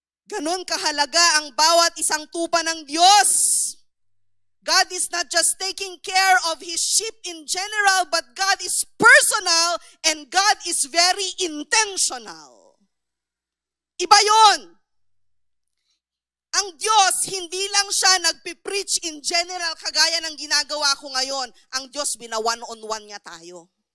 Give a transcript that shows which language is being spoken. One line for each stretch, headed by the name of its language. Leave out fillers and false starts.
Filipino: Ganon kahalaga ang bawat isang tupa ng Diyos.
English: God is not just taking care of His sheep in general, but God is personal and God is very intentional.
Filipino: Iba yon. Ang Diyos, hindi lang siya nagpipreach in general kagaya ng ginagawa ko ngayon. Ang Diyos, bina-one-on-one niya tayo.